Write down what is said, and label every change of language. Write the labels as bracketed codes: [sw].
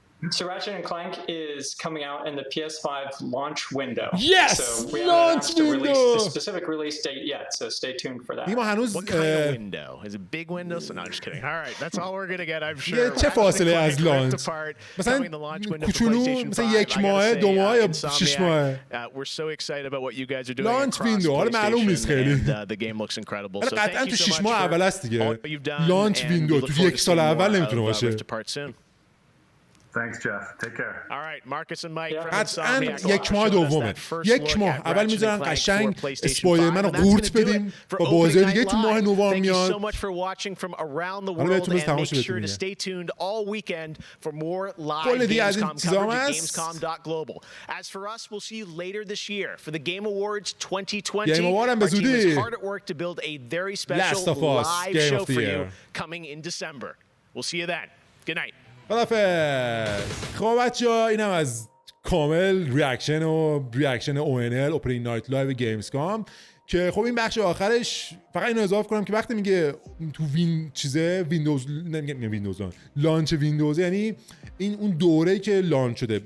[en] So Ratchet and Clank is coming out in the PS5 launch window. Yes! So we haven't announced the specific release date yet, so stay tuned for that. What kind of window? Is it big window? So no, I'm just kidding. All right, that's all we're going to get, I'm sure. [fa] چه فاصله از لانچ؟ مثلا کوچولو مثلا یک ماه، دو ماه یا 6 ماه. [en] We're so excited about what you guys are doing. [fa] لانچ ویندو حالا معلوم نیست خیلی. [en] The game looks incredible. So [fa] قطعا تو 6 ماه اول است دیگه. لانچ ویندو تو یک سال اول نمیتونه باشه. [en] Thanks, Geoff. Take care. All right, Marcus and Mike. [fa] قطعاً یک ماه دومه. یک ماه اول میذارن قشنگ اسپایدرمن رو قورت بدیم با بازی دیگه تو ماه نوامبر میاد. [en] Thank you so much for watching from around the world and make sure to stay tuned all weekend for more live Gamescom coverage at Gamescom.global. As for us, we'll see you later this year for the Game Awards 2020. Our team is hard at work to build a very special live show for you coming in December. We'll see you then. Good night. [fa] خدافظ. خب بچه‌ها اینم از کامل ریاکشن ONL اوپنینگ نایت لایو گیمزکام که خب این بخش آخرش فقط اینو اضافه کنم که وقتی میگه تو ویندوز نمیگم ویندوز لانچ ویندوز یعنی این اون دوره‌ای که لانچ شده.